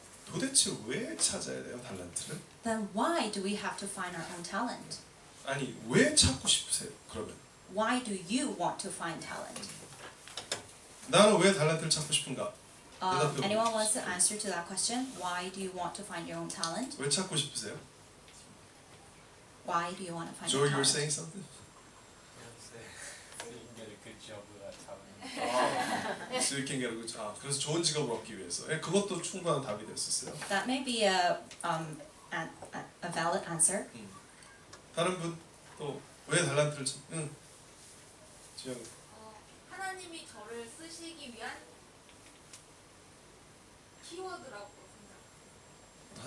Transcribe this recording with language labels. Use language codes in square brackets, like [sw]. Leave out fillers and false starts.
[ko] 도대체 왜 찾아야 돼요, 달란트를? [en] Then why do we have to find our own talent? [ko] 아니, 왜 찾고 싶으세요, 그러면? [en] Why do you want to find talent? [ko] 나는 왜 달란트를 찾고 싶은가? [en] Anyone wants to answer to that question? Why do you want to find your own talent? [ko] 왜 찾고 싶으세요? [en] Why do you want to find Joe, your you were talent? saying something? So you can get a good job with that talent. So you can get a good job. [ko] 그래서 좋은 직업을 얻기 위해서. 그것도 충분한 답이 될 수 있어요. [en] That may be a a valid answer. [ko] 다른 분 또 왜 달란트를 응. 지영. 하나님이 저를 쓰시기 위한 키워드라고 생각.